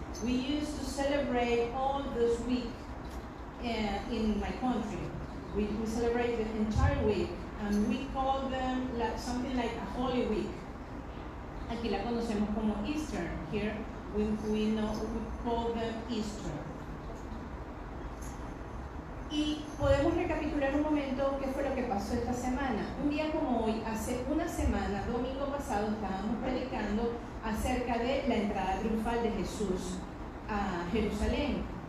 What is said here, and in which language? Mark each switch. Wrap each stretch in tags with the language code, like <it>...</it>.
<en>We used to celebrate all this week in my country. We celebrate the entire week and we call them something like a Holy Week.</en> <es>Aquí la conocemos como Easter.</es> <en>Here we call them Easter.</en> <es>Y podemos recapitular un momento qué fue lo que pasó esta semana. Un día como hoy, hace una semana, domingo pasado, estábamos predicando acerca de la entrada triunfal de Jesús a Jerusalén.</es>